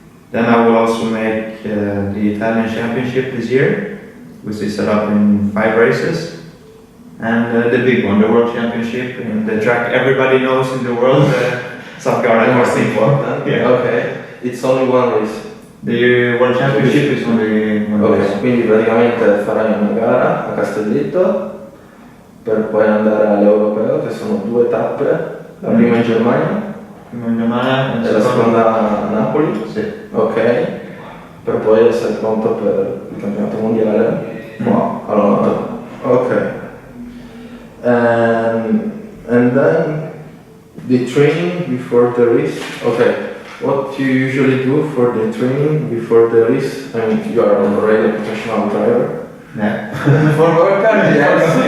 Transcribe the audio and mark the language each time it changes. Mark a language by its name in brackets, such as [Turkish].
[English] Then I will also make the Italian Championship this year, which is set up in 5 races. And the big one, the World Championship, in the track everybody knows in the world, Safgara. The most important. Yeah. Okay. It's only one race. The World Championship is only one Ok, race. [Italian] quindi praticamente farai una gara a Castelletto per poi andare all'Europeo, che sono 2 tappe, la prima in Germania e la seconda a Napoli. Sì. Ok, per poi essere pronto per il campionato mondiale. Wow, allora, ok. [English] And then the training before the race. Okay, what do you usually do for the training before the race? I mean, you are already a professional driver. Yeah. For work, yes.